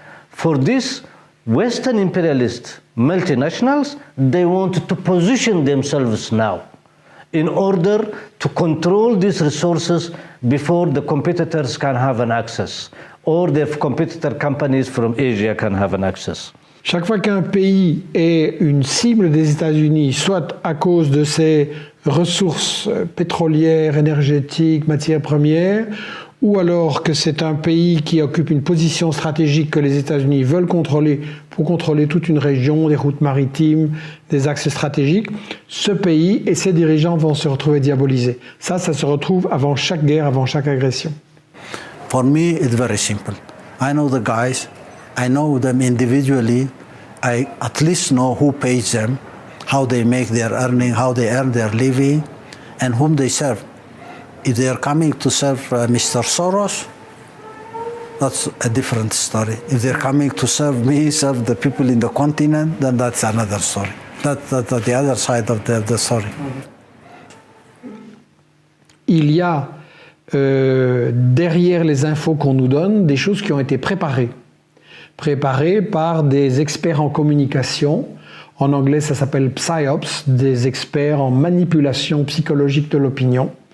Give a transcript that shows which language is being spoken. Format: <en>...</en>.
<en>For this, Western imperialist multinationals, they want to position themselves now in order to control these resources before the competitors can have an access, or the competitor companies from Asia can have an access.</en> <fr>Chaque fois qu'un pays est une cible des États-Unis, soit à cause de ses ressources pétrolières, énergétiques, matières premières, ou alors que c'est un pays qui occupe une position stratégique que les États-Unis veulent contrôler pour contrôler toute une région, des routes maritimes, des axes stratégiques, ce pays et ses dirigeants vont se retrouver diabolisés. Ça se retrouve avant chaque guerre, avant chaque agression.</fr> <en>For me, it's very simple. I know the guys, I know them individually, I at least know who pays them, how they make their earning, how they earn their living, and whom they serve. If they are coming to serve Mr. Soros, that's a different story. If they're coming to serve me, serve the people in the continent, then that's another story. That's the other side of the story.</en> <fr>Il y a derrière les infos qu'on nous donne des choses qui ont été préparées par des experts en communication. En anglais, ça s'appelle psyops, des experts en manipulation psychologique de l'opinion.</fr>